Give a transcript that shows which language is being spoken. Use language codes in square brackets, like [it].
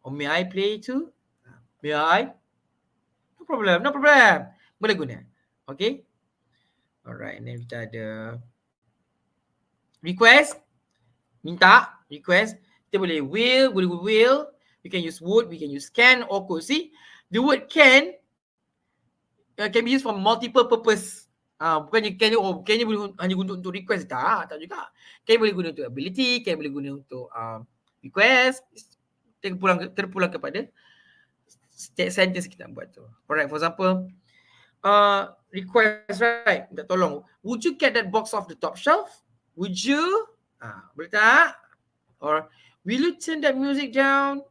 [en] Or may I play too? May I? No problem, no problem. [ms] Boleh guna. [en] Okay? Alright, and then [ms] kita ada [en] request. [ms] Minta, request. Kita boleh will. [en] We can use would, we can use can or could. See, the word can be used for multiple purpose. [ms] Bukannya can boleh hanya guna untuk request. Tak juga. Can boleh guna untuk ability, can boleh guna untuk request. Terpulang kepada sentence kita buat tu. [en] Alright, for example, request, right? [ms] Minta tolong. [en] Would you get that box off the top shelf? Would you? [ms] Boleh tak? [en] Or will you turn that music down?